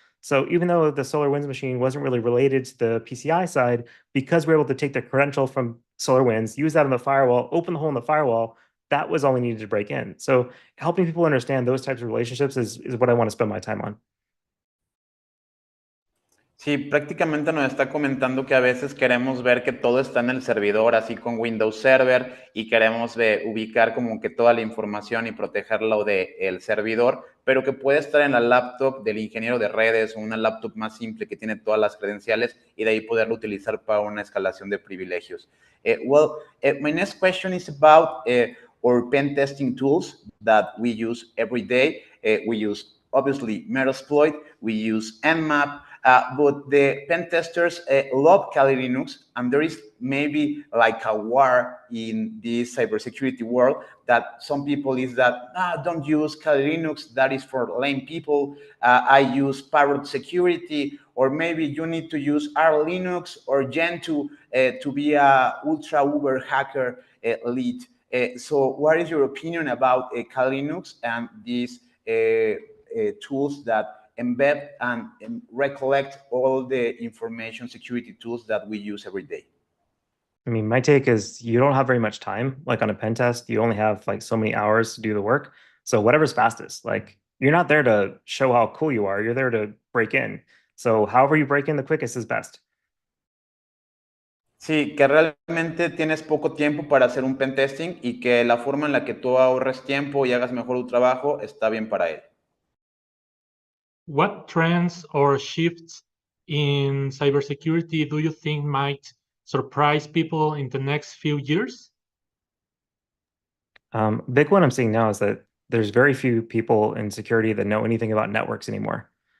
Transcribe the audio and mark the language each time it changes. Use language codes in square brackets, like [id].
[en] So even though the SolarWinds machine wasn't really related to the PCI side, because we were able to take the credential from SolarWinds, use that on the firewall, open the hole in the firewall, that was all we needed to break in. So helping people understand those types of relationships is what I want to spend my time on. [es] Sí, prácticamente nos está comentando que a veces queremos ver que todo está en el servidor, así con Windows Server, y queremos ubicar como que toda la información y protegerlo del servidor, pero que puede estar en la laptop del ingeniero de redes o una laptop más simple que tiene todas las credenciales y de ahí poderlo utilizar para una escalación de privilegios. [en] My next question is about our pen testing tools that we use every day. We use, obviously, Metasploit, we use Nmap, but the pen testers love Kali Linux, and there is maybe like a war in this cybersecurity world that some people is that, don't use Kali Linux, that is for lame people, I use Parrot Security, or maybe you need to use R Linux or Gentoo to be a ultra uber hacker lead. So what is your opinion about Kali Linux and these tools that embed and recollect all the information security tools that we use every day? I mean, my take is you don't have very much time. Like on a pen test, you only have like so many hours to do the work. So whatever's fastest, like you're not there to show how cool you are. You're there to break in. So however you break in the quickest is best. [es] Sí, que realmente tienes poco tiempo para hacer un pen testing y que la forma en la que tú ahorres tiempo y hagas mejor tu trabajo está bien para él. [en] What trends or shifts in cybersecurity do you think might surprise people in the next few years? Big one I'm seeing now is that there's very few people in security that know anything about networks anymore.